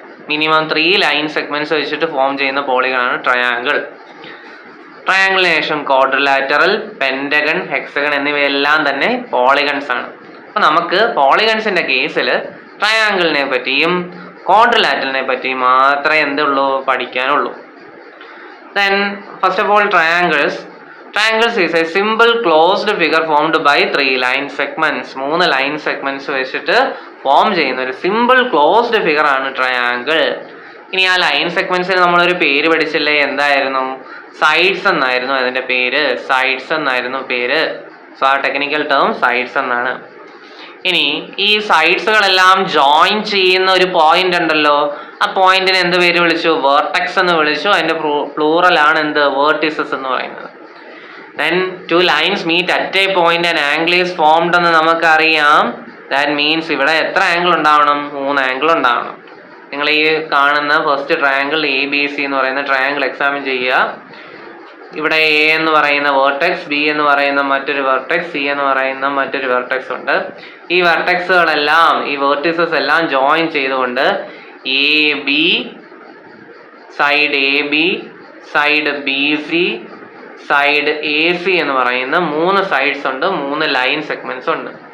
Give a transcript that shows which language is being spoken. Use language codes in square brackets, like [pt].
[ml] Minimum 3 line segments വെച്ചിട്ട് form ചെയ്യുന്ന പോളിഗണാണ് triangle. ട്രയാങ്കിളിന് ശേഷം ക്വാഡ്രിലാറ്ററൽ, പെൻറ്റഗൺ, ഹെക്സഗൺ എന്നിവയെല്ലാം തന്നെ പോളിഗൺസ് ആണ്. അപ്പോൾ നമുക്ക് പോളിഗൺസിൻ്റെ കേസിൽ ട്രയാങ്കിളിനെ പറ്റിയും ക്വാഡ്രിലാറ്ററലിനെ പറ്റിയും മാത്രമേ എന്തുള്ളൂ പഠിക്കാനുള്ളൂ. [en] Then first of all, triangles is a simple closed figure formed by 3 line segments. 3 line segments [ml] വെച്ചിട്ട് ഫോം ചെയ്യുന്ന ഒരു സിമ്പിൾ ക്ലോസ്ഡ് ഫിഗർ ആണ് ട്രയാങ്കിൾ. ഇനി ആ ലൈൻ സെഗ്മെന്റ്സിന് നമ്മളൊരു പേര് പഠിച്ചില്ലേ? എന്തായിരുന്നു? സൈഡ്സ് എന്നായിരുന്നു അതിന്റെ പേര്. സൈഡ്സ് എന്നായിരുന്നു പേര്. സോ ആ ടെക്നിക്കൽ ടേം സൈഡ്സ് എന്നാണ്. ഇനി ഈ സൈഡ്സുകളെല്ലാം ജോയിൻ ചെയ്യുന്ന ഒരു പോയിന്റ് ഉണ്ടല്ലോ, ആ പോയിന്റിന് എന്ത് പേര് വിളിച്ചു? വേർട്ടെക്സ് എന്ന് വിളിച്ചു. അതിന്റെ പ്ലൂറൽ ആണ് എന്ത്? വേർട്ടിസസ് എന്ന് പറയുന്നത്. [en] Then 2 lines meet at a point and angle is formed [ml] എന്ന് നമുക്കറിയാം. [en] That means [ml] ഇവിടെ എത്ര ആംഗിൾ ഉണ്ടാവണം? 3 ആംഗിൾ ഉണ്ടാവണം. നിങ്ങൾ ഈ കാണുന്ന ഫസ്റ്റ് ട്രയാങ്കിൾ ABC എന്ന് പറയുന്ന ട്രയാങ്കിൾ എക്സാമിൻ ചെയ്യുക. ഇവിടെ A എന്ന് പറയുന്ന വെർട്ടെക്സ്, B എന്ന് പറയുന്ന മറ്റൊരു വെർട്ടെക്സ്, C എന്ന് പറയുന്ന മറ്റൊരു വെർട്ടെക്സ് ഉണ്ട്. ഈ വെർട്ടെക്സുകളെല്ലാം, ഈ വെർട്ടിസസ് എല്ലാം ജോയിൻ ചെയ്തുകൊണ്ട് AB, side AB, side BC, side AC എന്ന് പറയുന്ന 3 സൈഡ്സ് ഉണ്ട്, 3 ലൈൻ സെഗ്മെന്റ്സ് ഉണ്ട്.